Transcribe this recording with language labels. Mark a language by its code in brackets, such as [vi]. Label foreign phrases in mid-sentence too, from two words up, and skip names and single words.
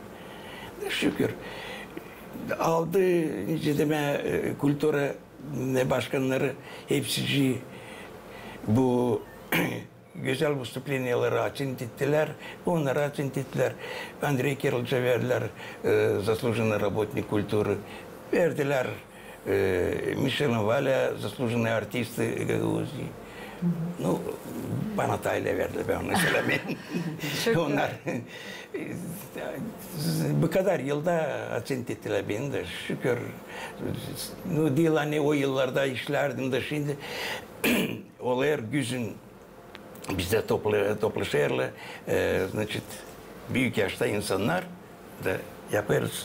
[gag] Şükür. Aldı deme kültüre başkanları hepsi bu güzel выступлениyaları açın tittiler. Onları açın tittiler. Andrei Kirill'ce verdiler [ru] заслуженный работник культуры. [gag] Verdiler Michelin Vale [ru] заслуженный артист Гагаузии. [gag] Ну, bana tayla verdiler ben onu söylemeyeyim. Onlar bu kadar yılda açın tittiler beni de şükür. Ну, değil hani o yıllarda işlerdim de şimdi olaylar güzün bizde toplaşırlar, значит, büyük yaşta insanlar da yaparız.